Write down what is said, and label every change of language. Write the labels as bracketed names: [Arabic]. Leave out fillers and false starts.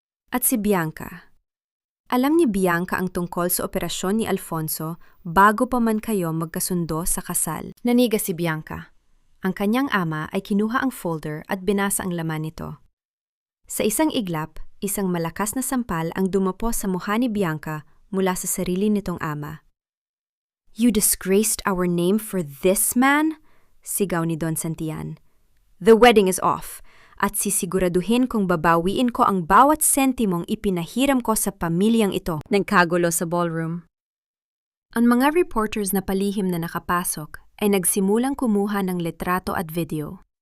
[Filipino] At si Bianca. Alam ni Bianca ang tungkol sa operasyon ni Alfonso bago pa man kayo magkasundo sa kasal. Naniga si Bianca. Ang kanyang ama ay kinuha ang folder at binasa ang laman nito. Sa isang iglap, isang malakas na sampal ang dumapo sa mukha ni Bianca mula sa sarili nitong ama. [English] "You disgraced our name for this man?" [Filipino] sigaw ni Don Santillan. [English] "The wedding is off, [Filipino] at sisiguraduhin kong babawiin ko ang bawat sentimong ipinahiram ko sa pamilyang ito." Nagkagulo sa ballroom. Ang mga reporters na palihim na nakapasok ay nagsimulang kumuha ng litrato at video.